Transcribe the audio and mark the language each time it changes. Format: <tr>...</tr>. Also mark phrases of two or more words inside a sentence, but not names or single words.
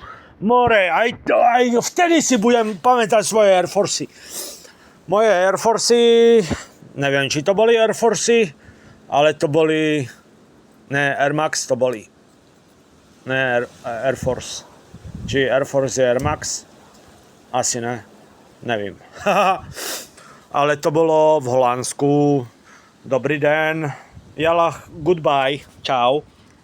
<sk>More, aj vtedy si budem pamätať svoje Air Forcey. Moje Air Forcey, neviem, či to boli Air Forcey, ale to boli, ne, Air Max to boli. Ne, Air Force. Či Air Force je Air Max? Asi ne, nevím. Ale to bolo v Holandsku.</sk> <cs>Dobrý den. Jala, goodbye, čau.</cs>